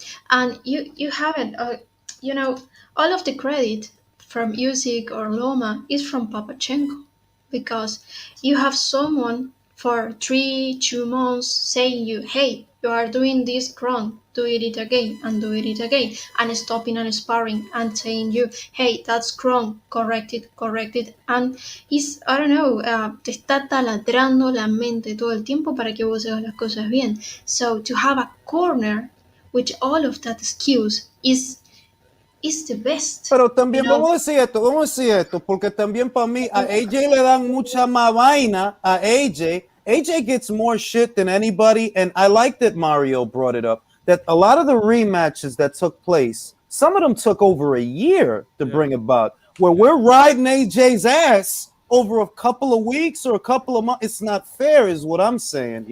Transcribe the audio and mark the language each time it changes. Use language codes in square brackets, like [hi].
[en] And you haven't, all of the credit from Usyk or Loma is from Papachenko, because you have someone for 2 months saying you, hey, you are doing this wrong, do it again, and stopping and sparring and saying you, hey, that's wrong, correct it, and it's, I don't know, te está taladrando la mente todo el tiempo para que vos hagas las cosas bien. So to have a corner with all of that skills is the best. [es] Pero también vamos a decir esto, porque también para mí a AJ le dan mucha más vaina a AJ. [en] AJ gets more shit than anybody, and I like that Mario brought it up, that a lot of the rematches that took place, some of them took over a year to bring about, where we're riding AJ's ass over a couple of weeks or a couple of months. It's not fair is what I'm saying.